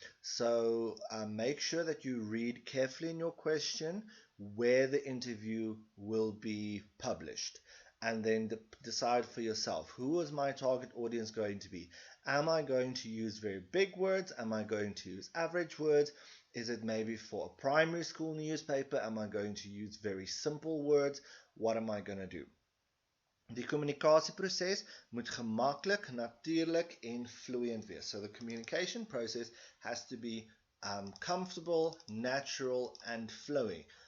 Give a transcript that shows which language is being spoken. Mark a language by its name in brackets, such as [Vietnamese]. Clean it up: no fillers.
[English] So make sure that you read carefully in your question where the interview will be published, and then decide for yourself, who is my target audience going to be? Am I going to use very big words? Am I going to use average words? Is it maybe for a primary school newspaper? Am I going to use very simple words? What am I going to do? [Afrikaans] Die kommunikasieproses moet gemaklik, natuurlijk en vloeiend wees. [English] So the communication process has to be comfortable, natural and flowy.